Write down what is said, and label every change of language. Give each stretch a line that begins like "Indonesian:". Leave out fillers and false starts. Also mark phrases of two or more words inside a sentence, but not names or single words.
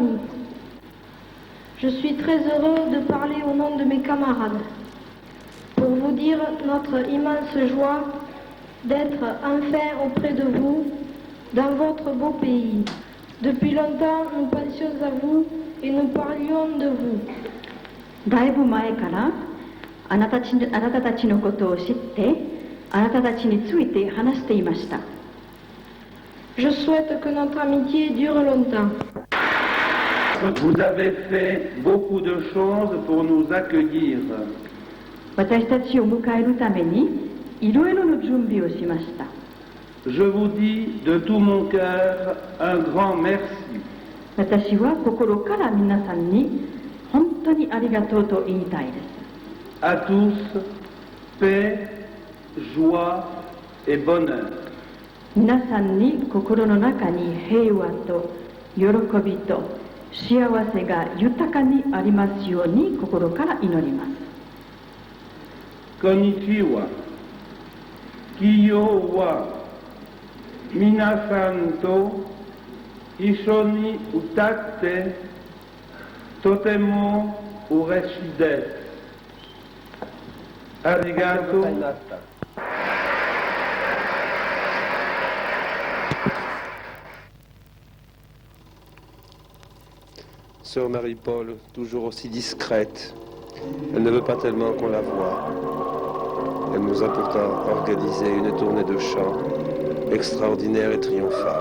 French: Je suis très heureux de parler au nom de mes camarades pour vous dire notre immense joie d'être enfin auprès de vous dans votre beau pays. Depuis longtemps, nous pensions à vous et nous parlions de vous.
Japanese: だいぶ前からあなたたちのことを知ってあなたたちについて話していました。
French: Je souhaite que notre amitié dure longtemps. Vous avez fait beaucoup de choses pour nous accueillir.
Japanese: 私たちを迎えるためにいろいろの準備をしました。
French: Je vous dis de tout mon cœur un grand merci.
Japanese: 私は心から皆さんに本当にありがとうと言いたいです。
French: À tous, paix, joie et bonheur.
Japanese: 皆さんに心の中に平和と喜びと幸せが豊かにありますように心から祈ります。こんにちは、今日は皆さんと一緒に歌ってとても嬉しいです. Arigato.
French: Sœur Marie-Paul, toujours aussi discrète, elle ne veut pas tellement qu'on la voie. Elle nous a pourtant organisé une tournée de chant extraordinaire et triomphale.